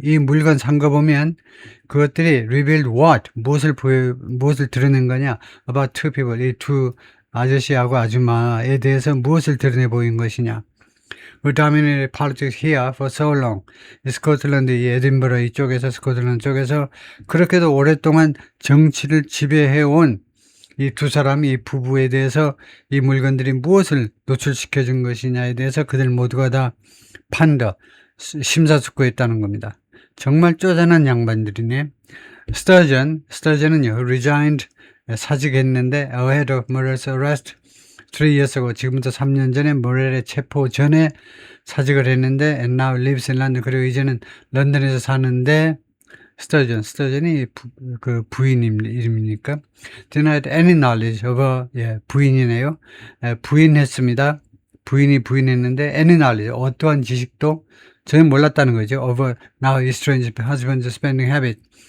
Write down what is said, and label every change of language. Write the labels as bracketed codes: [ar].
[ko] 이 물건 산 거 보면 그것들이 [en] revealed what, [ko] 무엇을 드러낸 거냐. [en] about two people, [ko] 이 두 아저씨하고 아줌마에 대해서 무엇을 드러내 보인 것이냐. [en] who dominated politics here for so long. [ko] 스코틀랜드, 이 에딘버러 이쪽에서, 스코틀랜드 쪽에서 그렇게도 오랫동안 정치를 지배해온 이 두 사람, 이 부부에 대해서 이 물건들이 무엇을 노출시켜 준 것이냐에 대해서 그들 모두가 다 심사숙고했다는 겁니다. 정말 쪼잔한 양반들이네. 스터전은요, resigned, 사직했는데 [en] ahead of Morel's arrest 3 years ago, [ko] 지금부터 3년 전에 모렐의 체포 전에 사직을 했는데 [en] and now lives in London. [ko] 그리고 이제는 런던에서 사는데 스터전이 그 부인 이름이니까 [en] denied any knowledge of [ko] 부인이네요. 부인했습니다. 부인이 부인했는데 [en] any knowledge, [ko] 어떠한 지식도 전혀 몰랐다는 거죠. [en] of now estranged husband's spending habit.